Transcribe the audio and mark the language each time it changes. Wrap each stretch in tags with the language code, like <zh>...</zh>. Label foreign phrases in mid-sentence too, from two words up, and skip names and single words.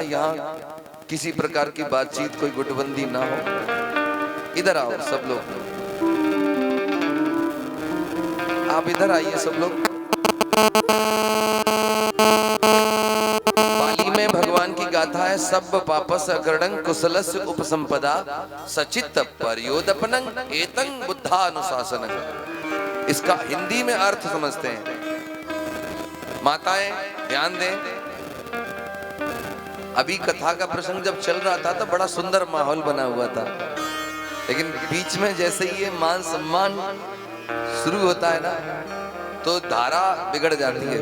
<hi>यहाँ किसी प्रकार की बातचीत, कोई गुटबंदी ना हो। इधर आओ सब लोग, आप इधर आइए सब लोग। पाली में भगवान की गाथा है,</hi> <pi>सब पापस अकरणं कुशलस्य उपसंपदा सचित्त पर्योदपनं एतं बुद्धानुशासनं।</pi> <hi>इसका हिंदी में अर्थ समझते हैं। माताएं ध्यान दें, अभी कथा का प्रसंग जब चल रहा था तो बड़ा सुंदर माहौल बना हुआ था, लेकिन बीच में जैसे ये मान सम्मान शुरू होता है ना तो धारा बिगड़ जाती है।</hi>